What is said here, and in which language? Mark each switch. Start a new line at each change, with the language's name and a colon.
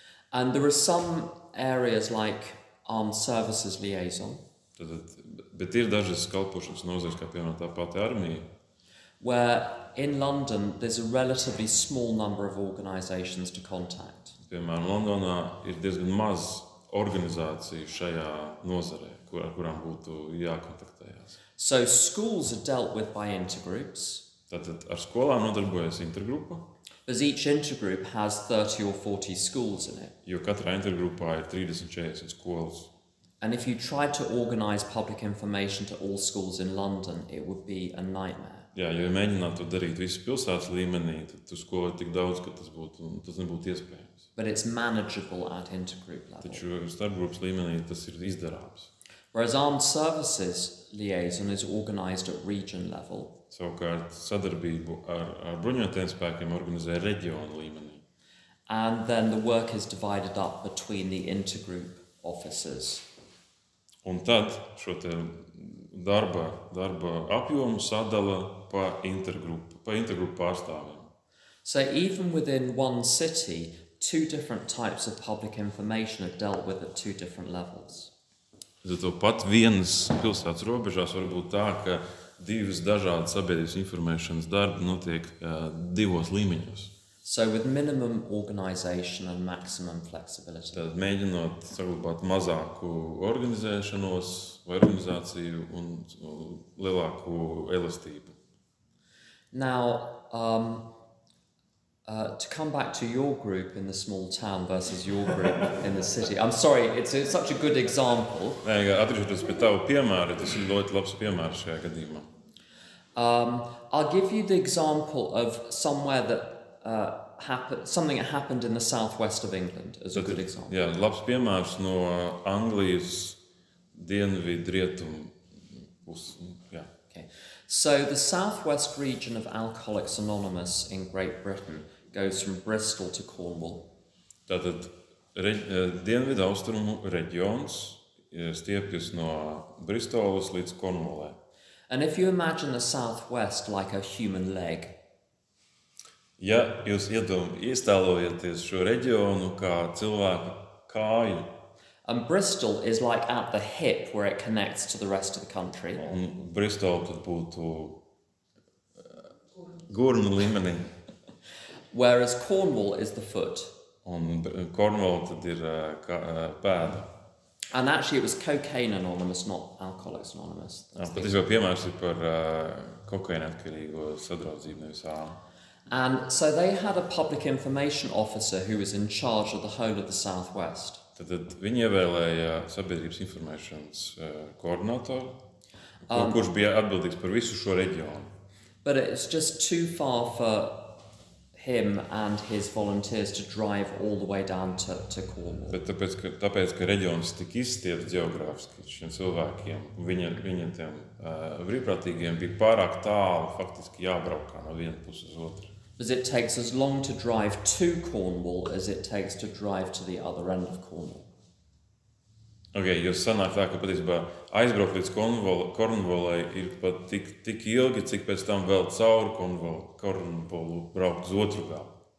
English: And there are some areas like armed services liaison.
Latvian: Bet ir dažas kalpošanas nozares, kā piemēram tā pati armija.
English: Where in London there's a relatively small number of organisations to contact.
Latvian: Piemēram, Londonā ir diezgan maz organizāciju šajā nozarē, ar kurām būtu jākontaktējās.
English: So schools are dealt with by intergroups.
Latvian: Tātad ar skolām nodarbojas intergrupa.
English: Because each intergroup has 30 or 40 schools in it.
Latvian: Jo katrā intergrupā ir 30-40 skolas.
English: And if you tried to organise public information to all schools in London, it would be a nightmare.
Latvian: Jā, ja mēģinātu to darīt visas pilsētas līmenī, tad tu skolu ir tik daudz, ka tas nebūtu iespējams.
English: But it's manageable at intergroup level.
Latvian: Taču starpgrupas līmenī tas ir izdarāms.
English: Whereas armed services liaison is organised at region level.
Latvian: Savukārt sadarbību ar bruņotajiem spēkiem organizē reģionu līmenī.
English: and then the work is divided up between the intergroup officers.
Latvian: Un tad šo te darba apjomu sadala pa intergrupu pārstāvjiem.
English: So even within one city, two different types of public information are dealt with at two different levels.
Latvian: Zato pat vienas pilsētas robežās var būt tā, ka divas dažādas sabiedrības informēšanas darbi notiek divos līmeņos.
English: So with minimum organisation and maximum flexibility.
Latvian: Tad mēģinot saglabāt mazāku organizēšanos vai organizāciju un lielāku elastību.
English: Now, to come back to your group in the small town versus your group in the city. I'm sorry, it's such a good example.
Latvian: Atgriežoties pie tava piemēra, tas ir ļoti labs piemērs šajā gadījumā.
English: I'll give you the example of somewhere that something that happened in the southwest of England as a good example.
Latvian: Jā, labs piemērs no Anglijas dienvidrietumu puses. Jā.
English: Okay. So the southwest region of Alcoholics Anonymous in Great Britain goes from Bristol to Cornwall.
Latvian: Tātad dienvidu austrumu reģions stiepjas no Bristolas līdz Kornwallai.
English: And if you imagine the southwest like a human leg,
Latvian: ja jūs iestēlojieties šo reģionu kā cilvēka kāju,
English: and Bristol is like at the hip where it connects to the rest of the country.
Latvian: Un Bristola tad būtu gurnu līmenī.
English: Whereas Cornwall is the foot.
Latvian: Un Cornwall tad ir pēda.
English: And actually it was Cocaine Anonymous, not Alcoholics Anonymous.
Latvian: Patiesībā piemērs ir par kokaīna atkarīgo sadraudzību, nevis ānu.
English: And so they had a public information officer who was in charge of the whole of the southwest.
Latvian: Tad viņi ievēlēja sabiedrības informēšanas koordinatoru, kurš bija atbildīgs par visu šo reģionu.
English: But it's just too far for him and his volunteers to drive all the way down to Cornwall.
Latvian: Bet tāpēc, ka reģions tik izstiepts geogrāfiski šiem cilvēkiem, viņiem tiem brīvprātīgiem bija pārāk tālu faktiski jābraukā no viena puses uz otru.
English: Because it takes as long to drive to Cornwall as it takes to drive to the other end of Cornwall.
Latvian: Okay, jo sanāk tā, ka patiesībā aizbraukt līdz Cornwallai ir pat tik ilgi, cik pēc tam vēl cauri Cornwallu braukt uz otru galu.